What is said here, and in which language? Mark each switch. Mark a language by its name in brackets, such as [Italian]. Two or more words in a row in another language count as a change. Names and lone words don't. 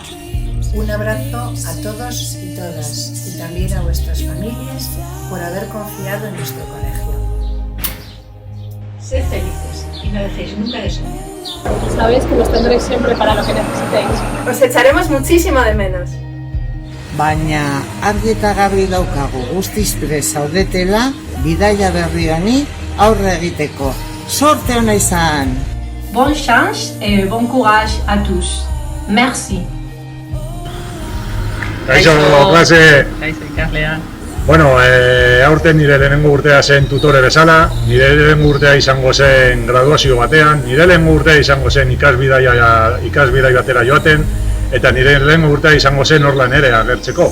[Spanish] Un abrazo a todos y todas y también a vuestras familias por haber confiado en nuestro colegio. Sed felices y no dejéis nunca de soñar. Sabéis que nos tendréis siempre para lo que necesitéis. Os echaremos muchísimo de menos. [Basque] Baina argi eta garbi daukagu guztiz prest zaudetela bidaia berri honi aurre egiteko. Sorte ona izan! [French] Bonne chance et bon courage à tous. Merci. [Basque] Kaixo, klase! Kaixo, ikaslea. Bueno, aurten nire lehenengo urtea zen tutore bezala, nire lehenengo urtea izango zen graduazio batean, nire lehenengo urtea izango zen ikasbidai batera joaten, eta nire lehenengo urtea izango zen orlan ere agertzeko.